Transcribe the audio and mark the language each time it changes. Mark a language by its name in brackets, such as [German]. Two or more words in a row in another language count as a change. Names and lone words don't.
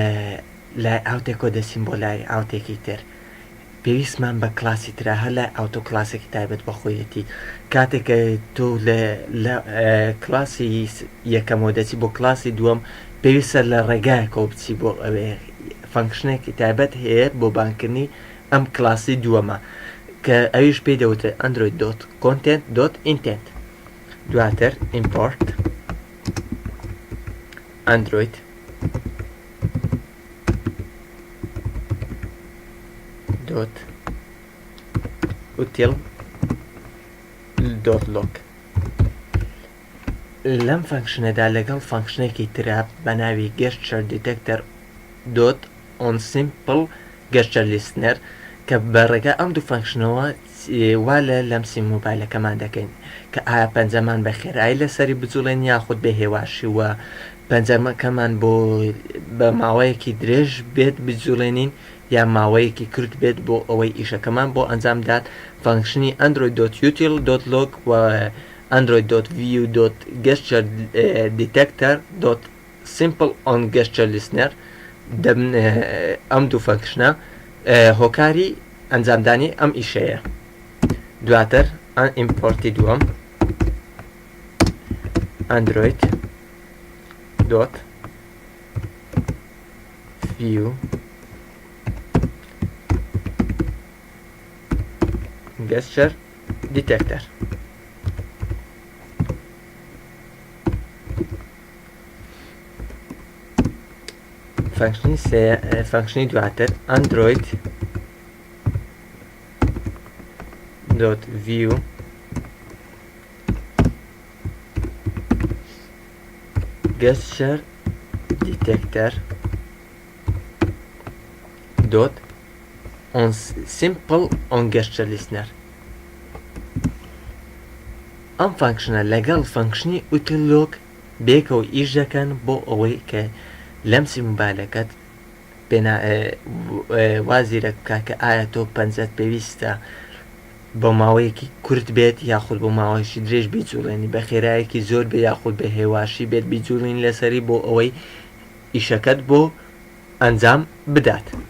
[Central Kurdish] لای ئاوتێکۆ دەچین بۆ لای ئاوتێکی تر پێویستمان بە کلاسی ترا هەر لای ئاوتۆ کلاسێکی تایبەت بە خۆیەتی کاتێککە تۆ لە کلاسی یەکەمەوە دەچی بۆ کلاسی دووەم پێویستە لە ڕێگایەکەوە بچی بۆ ئەوێ فەنکشنێکی تایبەت هەیە بۆ بانکردنی ئەم کلاسی دووەمە کە ئەویش پێی دەوترێت [English] android dot content dot intent [Central Kurdish] دواتر import [English] android dot util dot log [Central Kurdish] لەم فەنکشنەدا لەگەڵ فەنکشنێکی ترا بە ناوی [English] gesture detector dot on simple gesture listener [Central Kurdish] کە بەڕێگە ئەم دوو فەنکشنەوە وا لە لەم سیم مۆبایلەکەمان دەکەین کە ئایا پەنجەمان بە خێرایی لەسەری بجوڵێن یاخود بە هێواشی وە پەنجەمەکەمان بۆ بە ماوەیەکی درێژ بێت بجوڵێنین یا ماوەیەکی کورت بێت بۆ ئەوەی ئیشەکەمان بۆ ئەنجامدات فەنکشنی android.util.log و [English] android.view.gesture.detector.simple on gesture listener [Central Kurdish] ئەم دوو فەنکشنە هۆکاری ئەنجامدانی ئەم ئیشەیە دواتر ئیمپۆرتی دووەم [English] android dot view gesture detector [Central Kurdish] فەنکشنی دواتر [English] ئەندروید dot view gesture detector dot on simple on gesture listener [Central Kurdish] ئەم فەنکشنە لەگەڵ فەنکشنی util.log بێکەوە ئیش دەکەن بۆ ئەوەی کە لەم سیمبالەکەت وازیرە بکە کە ئایا تۆ پەنجەت پێویستە بە ماوەیەکی کورت بێت یاخود بۆ ماوەیەکی درێژ بیجوڵێنی بە خێرایەکی زۆر بێ یاخود بە هێواشی بێت بیجوڵین لەسەری بۆ ئەوەی ئیشەکەت بۆ ئەنجام بدات